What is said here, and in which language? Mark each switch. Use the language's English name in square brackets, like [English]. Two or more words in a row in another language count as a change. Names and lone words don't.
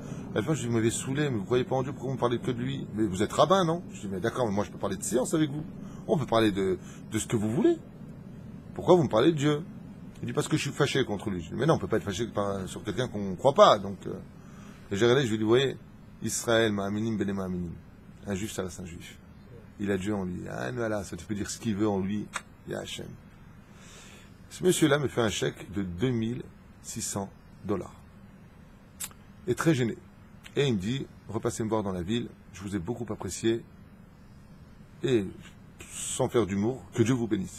[French] À la fin, je lui ai dit: vous m'avez saoulé, mais vous ne croyez pas en Dieu, pourquoi vous ne parlez que de lui? Mais vous êtes rabbin, non? Je lui ai dit: mais d'accord, mais moi je peux parler de science avec vous. On peut parler de ce que vous voulez. Pourquoi vous me parlez de Dieu? Il dit: parce que je suis fâché contre lui. Je lui ai dit: mais non, on ne peut pas être fâché sur quelqu'un qu'on ne croit pas. Donc, et j'ai regardé, je lui ai dit: vous voyez, [Hebrew] ישראל, מאמינים, בני מאמינים. [French] Un juif, ça reste un juif. Il a Dieu en lui. Ah, voilà, ça tu peux dire ce qu'il veut en lui. Il y a Hachem. Ce monsieur-là me fait un chèque de $2600. Et très gêné. Et il me dit, repassez me voir dans la ville, je vous ai beaucoup apprécié, et sans faire d'humour, que Dieu vous bénisse.